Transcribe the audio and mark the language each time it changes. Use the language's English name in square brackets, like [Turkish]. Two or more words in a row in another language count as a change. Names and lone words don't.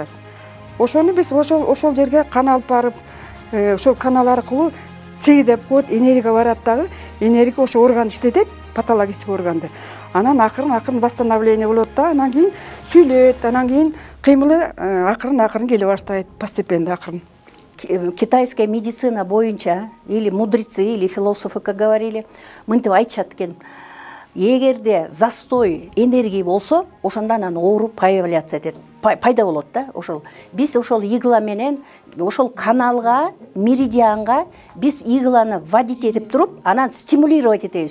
[Kyrgyz] Ошону биз ошол жерге кан алып барып, ошол канал аркылуу ци деп коет, энергия барат дагы, энергия ошо орган иштетет, патологический органды. Анан акырын восстановление болот да, анан кийин сүйлөйт, анан кийин кыймылы акырын келе баштайт, постепенно акырын. [Russian] Китайская медицина [Kyrgyz] боюнча, [Russian] или мудрецы, или философы, как говорили, [Kyrgyz] мынтип айтышат экен. Эгерде застой энергия болсо, ошондон анан оору появляться этет, пайда болот да, ошол. Биз ошол игла менен, ошол каналга, меридианга биз игланы вводить этип туруп, анан стимулировать этебиз.